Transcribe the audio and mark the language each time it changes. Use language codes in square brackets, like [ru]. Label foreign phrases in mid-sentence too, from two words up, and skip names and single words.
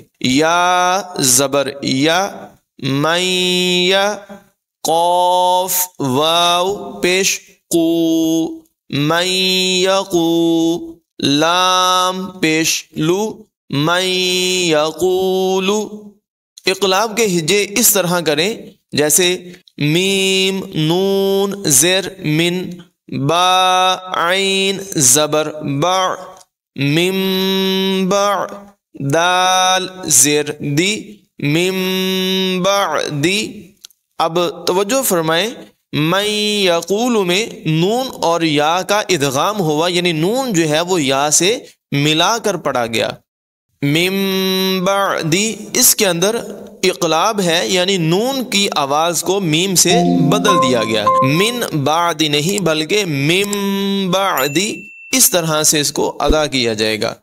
[ur] یا زبر یا، میں یا، قاف واو پیش قو، میں یقو، لام پیش لو، میں یقولو۔ اقلاب کے ہجے اس طرح کریں جیسے میم نون زیر من، با عین زبر با، من با، دال زیر دی، [ar] من بعدی۔ [ur] اب توجہ فرمائیں، میں یقول میں نون اور یا کا ادغام ہوا، یعنی نون جو ہے وہ یا سے ملا کر پڑھا گیا۔ [ar] من بعدی، [ur] اس کے اندر اقلاب ہے، یعنی نون کی آواز کو میم سے بدل دیا گیا، [ar] من بعدی [ur] نہیں بلکہ [ar] من بعدی، [ur] اس طرح سے اس کو ادا کیا جائے گا۔